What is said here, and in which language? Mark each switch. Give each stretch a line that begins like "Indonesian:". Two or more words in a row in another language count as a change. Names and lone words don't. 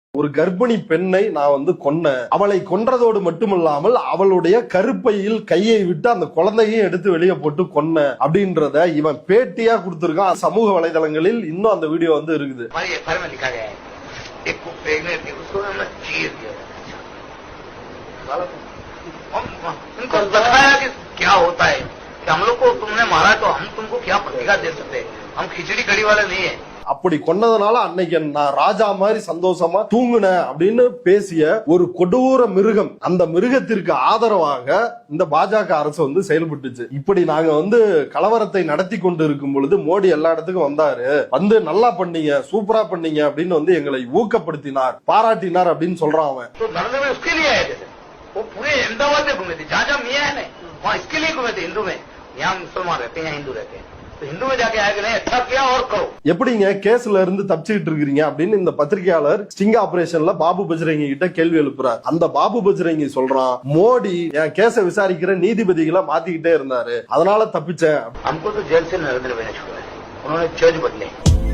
Tamil: ஒரு கர்ப்பிணி பெண்ணை நான் வந்து கொன்னேன், அவளை கொன்றதோடு மட்டுமில்லாமல் அவளுடைய கருப்பையில் கையை விட்டு அந்த குழந்தையும் எடுத்து வெளியே போட்டு கொன்னேன் அப்படின்றத இவன் பேட்டியா கொடுத்திருக்கான். சமூக வலைதளங்களில் இன்னும் அந்த வீடியோ வந்து இருக்குது.
Hindi: क्या होता है कि हम लोग को तुमने मारा तो हम तुमको क्या प्रतिक्रिया दे सकते हैं, हम खिचड़ी कड़ी वाले नहीं है.
Tamil: அப்படி கொன்னதுனால அன்னைக்கு நான் ராஜா மாதிரி சந்தோஷமா தூங்குனேன் அப்படின்னு பேசிய ஒரு கொடூர மிருகம். அந்த மிருகத்திற்கு ஆதரவாக இந்த பாஜக அரசு வந்து செயல்பட்டுச்சு. இப்படி நாங்க வந்து கலவரத்தை நடத்தி கொண்டு இருக்கும் பொழுது மோடி எல்லா இடத்துக்கும் வந்தாரு, வந்து நல்லா பண்ணீங்க, சூப்பரா பண்ணீங்க அப்படின்னு வந்து எங்களை ஊக்கப்படுத்தினார், பாராட்டினார் அப்படின்னு சொல்றான் அவன்.
Hindi: वो पूरे अहमदाबाद में घूमे थे, जहाँ जहाँ मियाँ है वहाँ इसके लिए घूमे थे. हिंदू में यहाँ मुसलमान रहते हैं, यहाँ हिंदू रहते हैं, तो हिंदू में जाके आगे नहीं अच्छा किया और करो.
Tamil: எப்படிங்க கேஸ்ல இருந்து தப்பிச்சுக்கிட்டு இருக்கிறீங்க அப்படின்னு இந்த பத்திரிகையாளர்
English: sting operationல
Tamil: பாபு பஜ்ரங்கி கிட்ட கேள்வி எழுப்புறார். அந்த பாபு பஜ்ரங்கி சொல்றான், மோடி என் கேஸை விசாரிக்கிற நீதிபதிகளை மாத்திக்கிட்டே இருந்தாரு, அதனால தப்பிச்சேன்.
Hindi: हमको तो जेल से नरेंद्र भाई ने छोड़ा है, उन्होंने जज बदले.